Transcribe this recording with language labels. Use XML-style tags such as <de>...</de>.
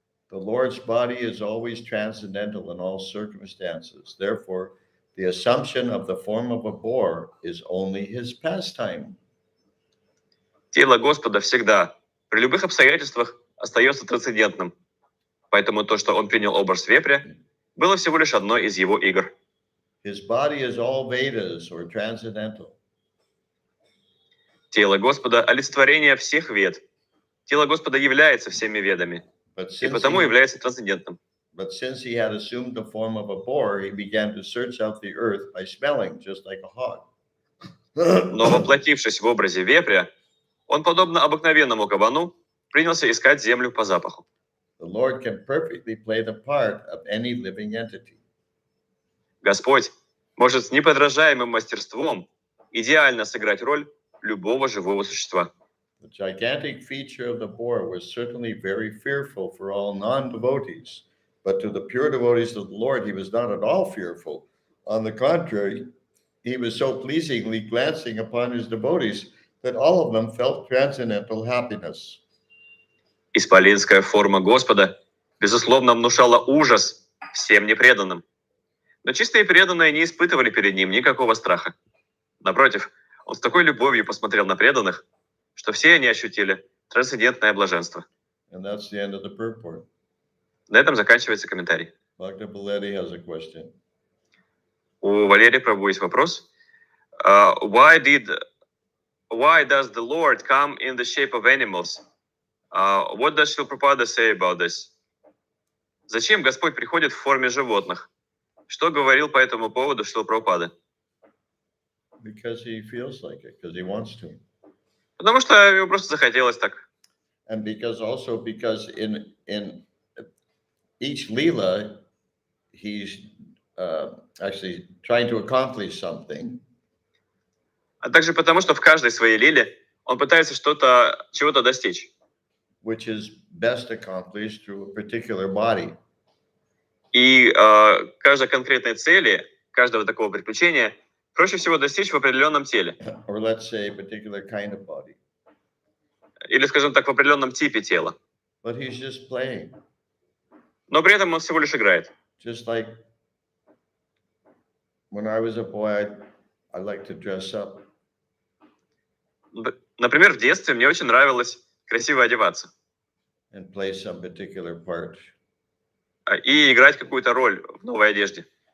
<en>The Lord's body is always transcendental in all circumstances. Therefore, the assumption of the form of a boar is only his pastime.</en> <ru>Тело Господа всегда, при любых обстоятельствах, остается трансцендентным. Поэтому то, что он принял образ вепря, было всего лишь одной из его игр.</ru> <en>His body is all Vedas or transcendental.</en> <ru>Тело Господа – олицетворение всех вед. Тело Господа является всеми ведами, и потому является трансцендентным.</ru> <en>But since he had assumed the form of a boar, he began to search out the earth by smelling, just like a hog.</en> <ru>Но воплотившись в образе вепря, он, подобно обыкновенному кабану, принялся искать землю по запаху.</ru> <en>The Lord can perfectly play the part of any living entity.</en> <ru>Господь может с неподражаемым мастерством идеально сыграть роль любого живого существа.</ru> <en>The gigantic feature of the boar was certainly very fearful for all non-devotees, but to the pure devotees of the Lord, he was not at all fearful. On the contrary, he was so pleasingly glancing upon his devotees that all of them felt transcendental happiness.</en> <ru>Исполинская форма Господа, безусловно, внушала ужас всем непреданным. Но чистые преданные не испытывали перед ним никакого страха. Напротив, он с такой любовью посмотрел на преданных, что все они ощутили трансцендентное блаженство.</ru> <en>And that's the end of the purport.</en> <ru>На этом заканчивается комментарий.</ru> <en>Dr. Belletti has a question.</en> <ru>У Валерия Прабhu есть вопрос.</ru> <en>Why does the Lord come in the shape of animals? What does Шрила Прабхупада say about this?</en> <ru>Зачем Господь приходит в форме животных? Что говорил по этому поводу Шрила Прабхупада?</ru> <en>Because he feels like it, because he wants to.</en> <ru>Потому что ему просто захотелось так.</ru> <en>And because in each Leela, he's actually trying to accomplish something.</en> <ru>А также потому, что в каждой своей лиле он пытается чего-то достичь.</ru> <en>Which is best accomplished through a particular body.</en> <ru>И каждой конкретной цели, каждого такого приключения проще всего достичь в определенном теле.</ru> <en>Or let's say a particular kind of body.</en> <ru>Или, скажем так, в определенном типе тела.</ru> <en>But he's just playing.</en> <ru>Но при этом он всего лишь играет.</ru> <en>Just like when I was a boy, I liked to dress up.</en> <ru>Например, в детстве мне очень нравилось красиво одеваться.</ru> <en>And play some particular part.</en> <ru>И играть какую-то роль в новой одежде.</ru>